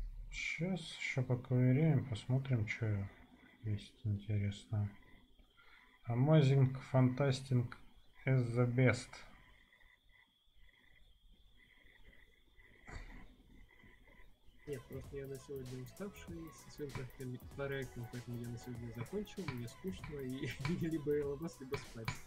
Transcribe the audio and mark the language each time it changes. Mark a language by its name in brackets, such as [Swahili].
[Russian] Сейчас еще поковыряем, посмотрим, что есть интересно. [English] Amazing, fantastic is the best. [Russian] Нет, просто я на сегодня уставший со своим проектом, поэтому я на сегодня закончил, мне скучно, и либо ЛМС, либо спать.